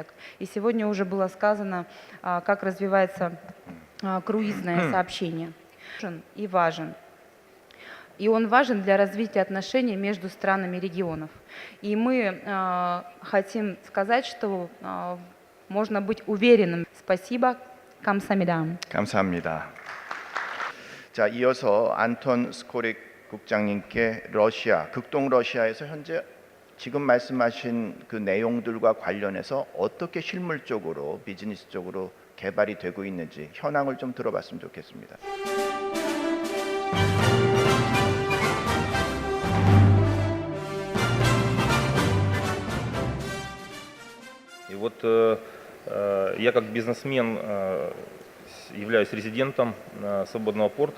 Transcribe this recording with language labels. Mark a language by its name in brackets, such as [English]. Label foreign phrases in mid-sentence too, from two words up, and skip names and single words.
[Russian] И сегодня уже было сказано, как развивается круизное сообщение. И важен. И он важен для развития отношений между странами регионов. И мы хотим сказать, что можно быть уверенным. Спасибо. [Korean] 감사합니다. 감사합니다. 자, 이어서 안톤 스코릭 국장님께 러시아, 극동 러시아에서 현재 지금 말씀하신 그 내용들과 관련해서 어떻게 실물적으로 비즈니스적으로 개발이 되고 있는지 현황을 좀 들어봤으면 좋겠습니다. [Russian] И вот я как бизнесмен являюсь резидентом свободного порта.